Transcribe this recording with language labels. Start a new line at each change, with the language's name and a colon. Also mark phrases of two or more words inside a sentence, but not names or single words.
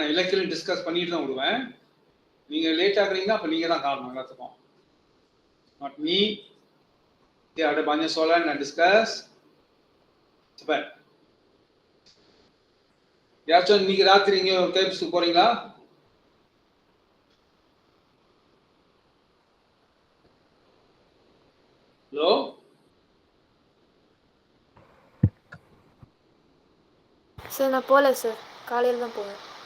Tamil: நான் இலக்கியம் டிஸ்கஸ் பண்ணிட்டு தான் விடுவேன். நீங்க லேட் ஆகுறீங்கன்னா அப்ப நீங்க தான் காரணம் எல்லாத்துக்கும்.
English: Not me.
Malay: Dia ada banyak soalan nak discuss. Cepat.
Tamil: யாச்சும் இன்னைக்கு ராத்திரி இங்க கேப்ஸ்க்கு போறீங்களா? ஹலோ? சார் நான் போகல சார், காலையில் தான் போவேன்.